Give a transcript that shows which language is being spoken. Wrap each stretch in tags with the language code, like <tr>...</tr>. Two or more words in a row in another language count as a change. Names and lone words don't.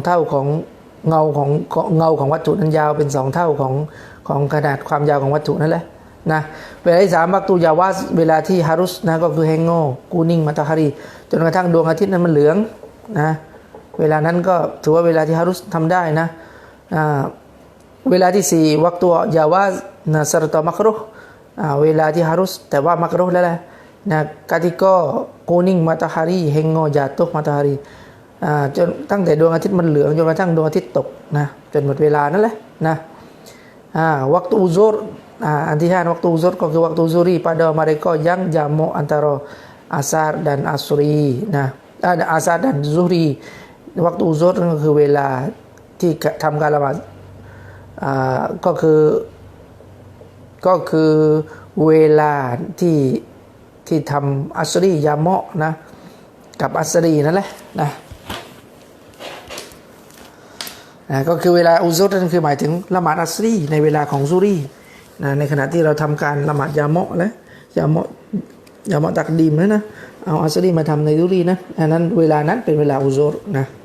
<th>เท่าของเงาของวัตถุนั้นยาวเป็น2เท่าของขนาดความยาวของวัตถุนั่นแหละนะเวลาที่3วักตุยาวาสเวลาที่ฮารุสนะก็คือแฮงโงกูนิ่ง มัตฮารีจนกระทั่งดวงอาทิตย์นั้นมันเหลืองนะเวลานั้นก็ถือว่าเวลาที่ฮารุสทำได้นะเวลาที่ 4วักตุยาวาสนะซะรตมักรุฮเวลาที่ฮารุสแต่ว่ามักรุฮแล้วแหละนะ</th> <ms>ketika kuning matahari hingga jatuh matahari</ms> <th>จนตั้งแต่ดวงอาทิตย์มันเหลืองจนกระทั่งดวงอาทิตย์ตกนะจนหมดเวลานั่นแหละนะวักตุอุซุรอันที่5วักตุอุซุรก็คือวักตุซุรี</th> <ms>pada mereka yang jamu antara asar dan asri</ms> <th>นะ</th> <ms>asar dan zuhri</ms> <th>วักตูซุฮรนั่นก็คือเวลาที่ทำการละหมาด ก็คือเวลาที่ทำอัสรียามะนะกับอัสรีนั่นแหละนะก็คือเวลาอุซุรนั่นคือหมายถึงละหมาดอัสรีในเวลาของซุรีนะในขณะที่เราทำการละหมาดยามะและยามะตักดีมนะเอาอัสรีมาทำในซุรีนะอันนั้นเวลานั้นเป็นเวลาอุซุรนะ</th>